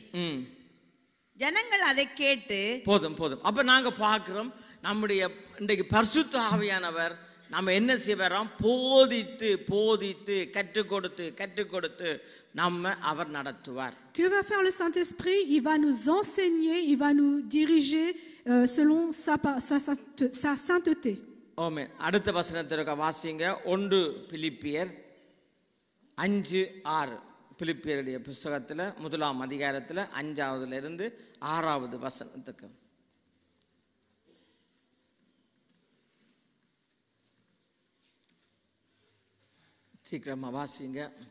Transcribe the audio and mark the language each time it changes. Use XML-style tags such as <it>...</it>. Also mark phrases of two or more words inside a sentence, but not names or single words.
<ta>ஜனங்கள் அதை கேட்டு போதும். அப்ப நாங்க பார்க்கிறோம், நம்முடைய இன்றைக்கு பரிசுத்த ஆவியானவர் நம்ம என்ன செய்வாராம், போதித்து கற்றுக் கொடுத்து நம்ம அவர் நடத்துவார்.</ta> <fr>Que va faire le Saint-Esprit? Il va nous enseigner, il va nous diriger selon sa sainteté.</fr> <ta>ஆமென். அடுத்த வசனத்திற்கு வாசிங்க. 1 பிலிப்பியர் 5:6. பிலிப்பியருடைய புத்தகத்துல 1ஆம் அதிகாரத்துல 5ஆவதுல இருந்து 6ஆவது வசனத்துக்கு. சீக்கிரமா வாசிங்க.</ta>